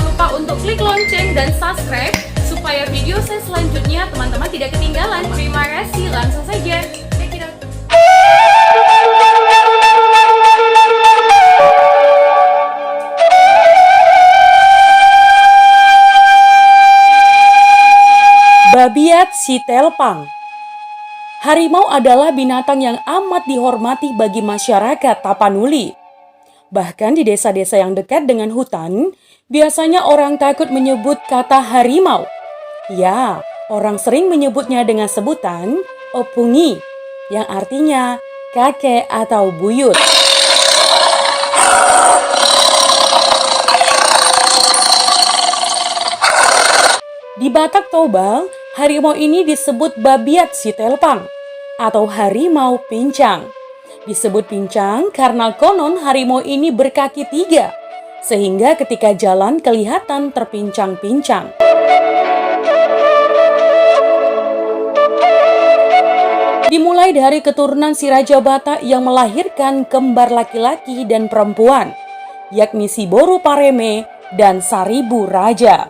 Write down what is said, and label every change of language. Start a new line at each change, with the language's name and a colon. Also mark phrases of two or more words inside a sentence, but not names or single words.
Indonesian: lupa untuk klik lonceng dan subscribe supaya video saya selanjutnya teman-teman tidak ketinggalan. Terima kasih, langsung saja.
English: Check it out.
Indonesian: Babiat si Telpang. Harimau adalah binatang yang amat dihormati bagi masyarakat Tapanuli. Bahkan di desa-desa yang dekat dengan hutan, biasanya orang takut menyebut kata harimau. Ya, orang sering menyebutnya dengan sebutan opungi, yang artinya kakek atau buyut. Di Batak Toba, harimau ini disebut babiat si Telpang atau harimau pincang. Disebut pincang karena konon harimau ini berkaki 3, sehingga ketika jalan kelihatan terpincang-pincang. Dimulai dari keturunan si Raja Batak yang melahirkan kembar laki-laki dan perempuan, yakni si Boru Pareme dan Saribu Raja.